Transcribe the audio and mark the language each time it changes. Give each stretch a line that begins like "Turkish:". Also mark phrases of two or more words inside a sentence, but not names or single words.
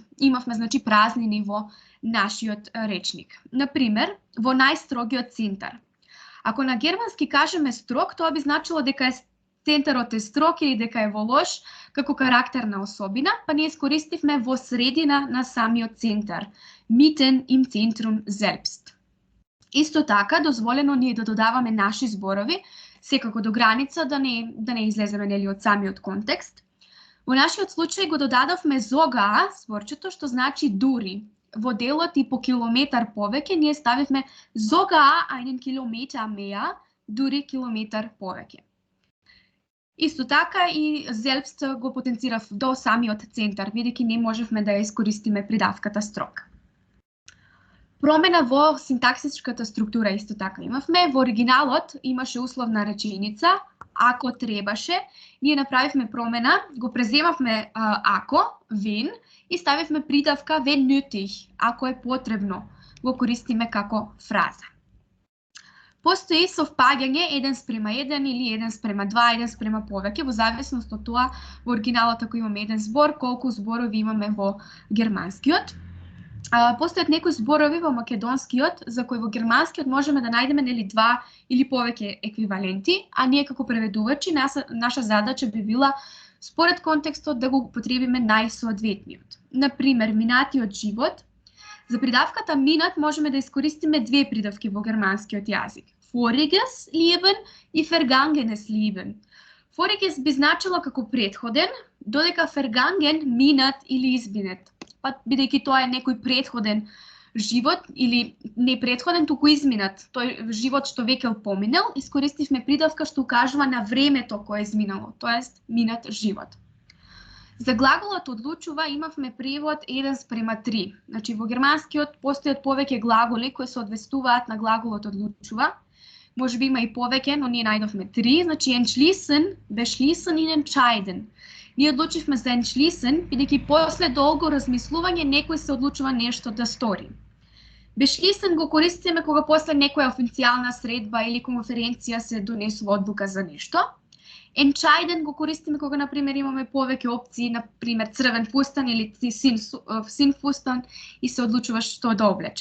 Macedonian: Имавме значи празнини во нашиот речник. Например, во најстрогиот центар. Ако на германски кажеме строг, тоа би значило дека центарот е строг или дека е во лош како карактерна особина, па ние искористивме во средина на самиот центар,
German: mitten im Zentrum selbst.
Macedonian: Исто така, дозволено ни е да додаваме наши зборови, секако до граница да не излеземе нели од самиот контекст. Во нашиот случај го додадовме зога, зборчето, што значи дури. Во делот и по километар повеќе ние ставивме зога
German: einen Kilometer mehr,
Macedonian: дури километар повеќе. Исто така и selbst го потенцирав до самиот центар, бидејќи не можевме да ја искористиме придавката строг. Промена во синтаксичката структура исто така имавме. Во оригиналот имаше условна реченица, ако требаше, ние направивме промена, го преземавме ако, wenn, и ставивме придавка
German: wenn nötig,
Macedonian: ако е потребно, го користиме како фраза. Постои совпаѓање 1:1 или 1:2, 1:2 повеќе, во зависност од тоа во оригиналот ако имаме еден збор, колку зборови имаме во германскиот. Постојат некои зборови во македонскиот за кои во германскиот можеме да најдеме нели 2 или повеќе еквиваленти, а ние како преведувачи наша задача би била според контекстот да го употребиме најсоодветниот. Например, минатиот живот. За придавката минат можеме да искористиме 2 придавки во германскиот јазик.
German: Voriges Leben и vergangenes Leben.
Macedonian: Voriges би значило како претходен, додека vergangen минат или изминет. Па бидејќи тоа е некој претходен живот или не претходен, туку изминат, тој живот што веќе поминал, искористивме придавка што укажува на времето кое е изминало, тоест минат живот. За глаголот одлучува имавме превод 1:3. Значи во германскиот постојат повеќе глаголи кои се одвестуваат на глаголот одлучува. Можеби има и повеќе, но ние најдовме 3, значи entschließen, beschließen и entscheiden. Ние одлучивме за entschließen, бидејќи после долго размислување некој се одлучува нешто да стори. Beschließen го користиме кога после некоја официјална средба или конференција се донесува одлука за нешто. Entscheiden го користиме кога, например, имаме повеќе опции, например, црвен фустан или син фустан и се одлучуваш што да облечеш.